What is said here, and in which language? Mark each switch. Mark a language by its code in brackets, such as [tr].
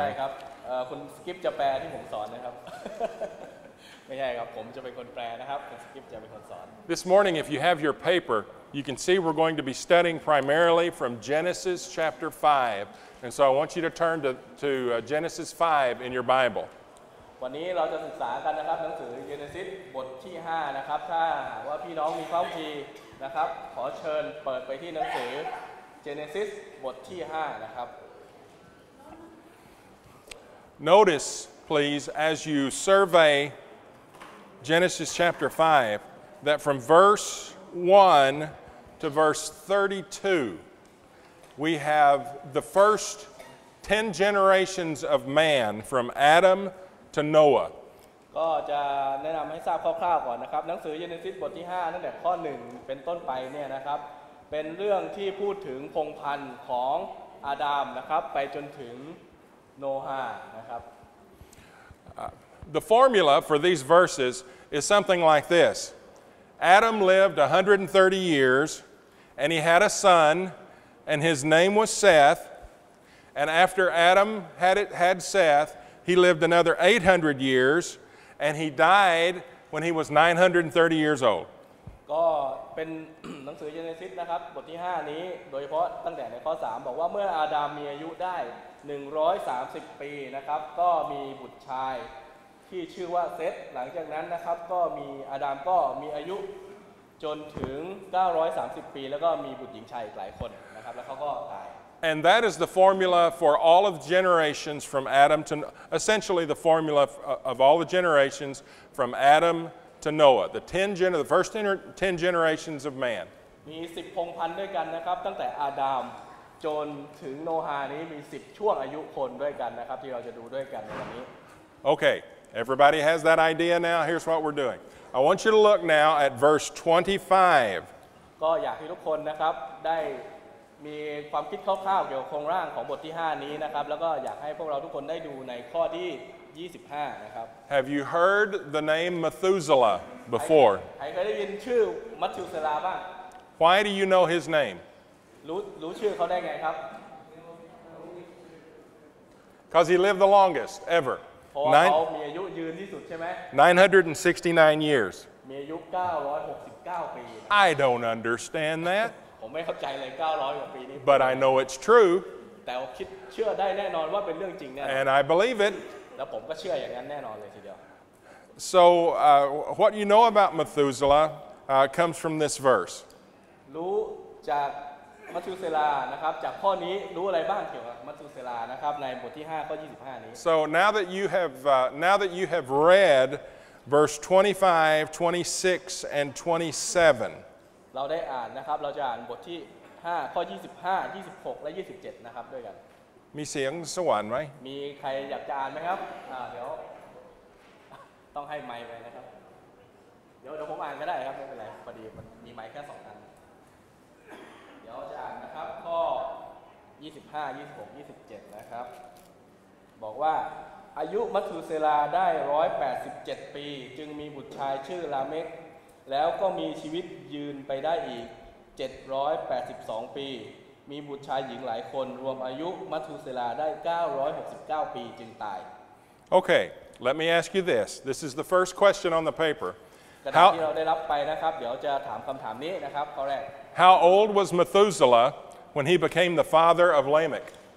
[th] ใช่ครับคุณสกิปจะแปลที่ผมสอนนะครับ ไม่ใช่ครับผมจะเป็นคนแปลนะครับคุณสกิปจะเป็นคนสอน [en] This morning, if you have your paper, you can see we're going to be studying primarily from Genesis chapter 5. And so I want you to turn to Genesis 5 in your Bible. [th] วันนี้เราจะศึกษากันนะครับหนังสือเยเนซิสบทที่5นะครับถ้าหากว่าพี่น้องมีพระคัมภีร์นะครับขอเชิญเปิดไปที่หนังสือเจเนซิสบทที่5นะครับ [en] Notice, please, as you survey Genesis chapter 5, that from verse 1 to verse 32, we have the first 10 generations of man from Adam to Noah. [th] ก็จะแนะนำให้ทราบคร่าวๆก่อนนะครับหนังสือเยเนซิสบทที่5ตั้งแต่ข้อ1เป็นต้นไปเนี่ยนะครับเป็นเรื่องที่พูดถึงพงศ์พันธุ์ของอาดัมนะครับไปจนถึงโนฮานะครับ [en] The formula for these verses is something like this. Adam lived 130 years, and he had a son, and his name was Seth. And after Adam had Seth, he lived another 800 years, and he died when he was 930 years old. [th] ก็เป็น หนังสือเยเนซิสนะครับบทที่5นี้โดยเฉพาะตั้งแต่ในข้อ3บอกว่าเมื่ออาดัมมีอายุได้130ปีนะครับก็มีบุตรชายที่ชื่อว่าเซธหลังจากนั้นนะครับก็มีอาดัมก็มีอายุจนถึง930ปีแล้วก็มีบุตรหญิงชายอีกหลายคนนะครับแล้วเขาก็ตาย [en] And that is the formula for all of generations from Adam to essentially the formula of all the generations from Adam to Noah, the first 10 generations of man. [th] มี10พงศ์พันธุ์ด้วยกันนะครับตั้งแต่อาดัมจนถึงโนฮานี้มี10ช่วงอายุคนด้วยกันนะครับที่เราจะดูด้วยกันในวันนี้ [en] Okay, everybody has that idea now. Here's what we're doing. I want you to look now at verse 25. [th] ก็อยากให้ทุกคนนะครับได้มีความคิดคร่าวๆเกี่ยวกับโครงร่างของบทที่5นี้นะครับแล้วก็อยากให้พวกเราทุกคนได้ดูในข้อที่25นะครับ [en] Have you heard the name Methuselah before? [th] ใครเคยได้ยินชื่อมัทธิวเซลาบ้าง [en] Why do you know his name? [th] รู้ชื่อเขาได้ไงครับ [en] Because he lived the longest ever. [th] เพราะว่าเขามีอายุยืนที่สุดใช่ไหม [en] 969 years. [th] มีอายุ969ปี [en] I don't understand that, [th] ผมไม่เข้าใจเลย900กว่าปีนี้ [en] but I know it's true, [th] แต่คิดเชื่อได้แน่นอนว่าเป็นเรื่องจริงแน่นอน [en] and I believe it. [th] แล้วผมก็เชื่ออย่างนั้นแน่นอนเลยทีเดียว [en] So what you know about Methuselah comes from this verse. [th] รู้จากมัทธิวเซลานะครับจากข้อนี้รู้อะไรบ้างเกี่ยวกับมัทธิวเซลานะครับในบทที่5ข้อ25นี้ [en] So now that you have read verse 25, 26, and 27, [th] เราได้อ่านนะครับเราจะอ่านบทที่5ข้อ25 26 และ 27นะครับด้วยกัน มีเสียงสวรรค์ไหม มีใครอยากจะอ่านไหมครับเดี๋ยวต้องให้ไมค์ไปนะครับเดี๋ยวผมอ่านก็ได้ครับไม่เป็นไรพอดีมันมีไมค์แค่2อัน เดี๋ยวจะอ่านนะครับข้อ25 26 27นะครับบอกว่าอายุมัทธุเซลาได้187ปีจึงมีบุตรชายชื่อลาเมกแล้วก็มีชีวิตยืนไปได้อีก782ปีมีบุตรชายหญิงหลายคนรวมอายุมัทธุเซลาได้969ปีจึงตาย [en] Okay, let me ask you this. This is the first question on the paper. [th] กระดาษที่เราได้รับไปนะครับเดี๋ยวจะถามคำถามนี้นะครับข้อแรก [en] How old was Methuselah when he became the father of Lamech?